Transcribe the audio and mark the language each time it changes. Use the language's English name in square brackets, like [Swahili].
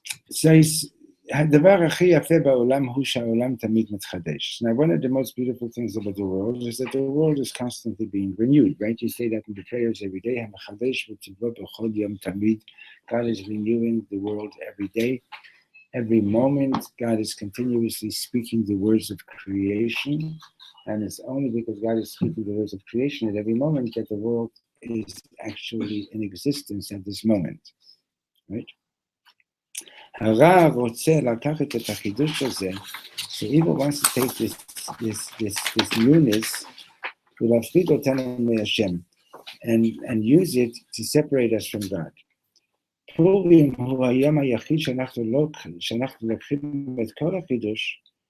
[English] So he's [Hebrew] הדבר הכי יפה בעולם הוא שהעולם תמיד מתחדש. [English] Now, one of the most beautiful things about the world is that the world is constantly being renewed, right? You say that in the prayers every day. [Hebrew] המחדש וטבו בכל יום תמיד. [English] God is renewing the world every day. Every moment, God is continuously speaking the words of creation. And it's only because God is speaking the words of creation at every moment that the world is actually in existence at this moment, right? [Hebrew] הרע רוצה לקחת את החידוש הזה, [English] so evil wants to take this newness [Hebrew] ולהפריד אותנו מהשם, [English] and use it to separate us from God. [Hebrew] פורים הוא היום היחיד שאנחנו לוקחים את כל החידוש